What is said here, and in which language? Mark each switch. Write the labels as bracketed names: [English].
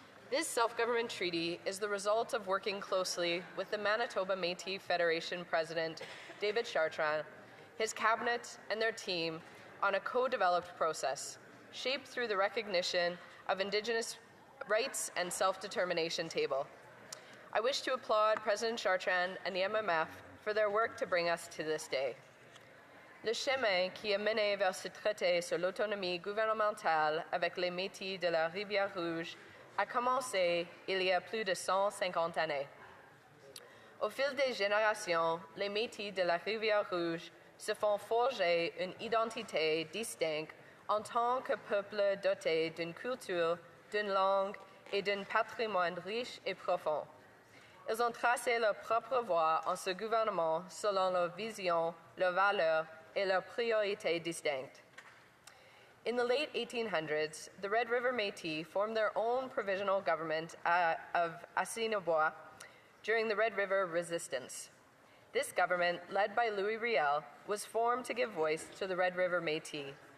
[English] This self-government treaty is the result of working closely with the Manitoba Métis Federation President, David Chartrand, his cabinet, and their team on a co-developed process, shaped through the recognition of Indigenous rights and self-determination table. I wish to applaud President Chartrand and the MMF for their work to bring us to this day. [French] Le chemin qui a mené vers ce traité sur l'autonomie gouvernementale avec les Métis de la Rivière-Rouge a commencé il y a plus de 150 années. Au fil des générations, les Métis de la Rivière-Rouge se font forger une identité distincte en tant que peuple doté d'une culture, d'une langue et d'un patrimoine riche et profond. Ils ont tracé leur propre voie en ce gouvernement selon leur vision, leurs valeurs et leurs priorités distinctes. [English] In the late 1800s, the Red River Métis formed their own provisional government of Assiniboia during the Red River Resistance. This government, led by Louis Riel, was formed to give voice to the Red River Métis.